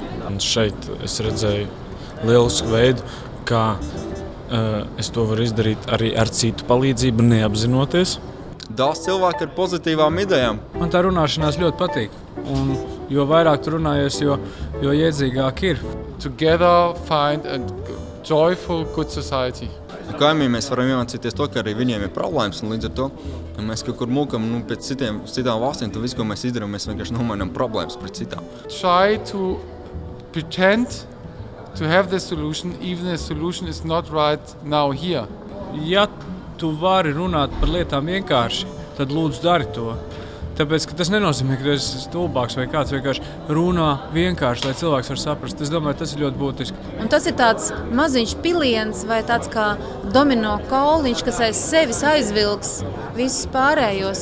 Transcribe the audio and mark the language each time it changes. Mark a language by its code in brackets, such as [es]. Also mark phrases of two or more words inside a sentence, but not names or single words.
[lv] Un šeit es redzēju lielisku veidu, kā es to varu izdarīt arī ar citu palīdzību, neapzinoties. Daudz cilvēku ar pozitīvām idejām. Man tā runāšanās ļoti patīk. Un jo vairāk tu runājies, jo iedzīgāk ir. [en] Together find a joyful, good society. [lv] Kaimiņi mēs varam iemācīties to, ka arī viņiem ir problēmas, un līdz ar to, ja mēs kaut kur mūkam pēc citām valstīm, tad visu, ko mēs izdarām, mēs vienkārši nomainām problēmas pret citām. [en] Try to pretend to have the solution, even the solution is not right now here. [lv] Ja tu vari runāt par lietām vienkārši, tad lūdzu dari to. Tāpēc, ka tas nenozīmē, ka tu esi stulbāks vai kāds vienkārši runā vienkārši, lai cilvēks var saprast. Es domāju, tas ir ļoti būtiski. Un tas ir tāds maziņš piliens vai tāds kā domino kauliņš, kas aiz sevis aizvilks visus pārējos.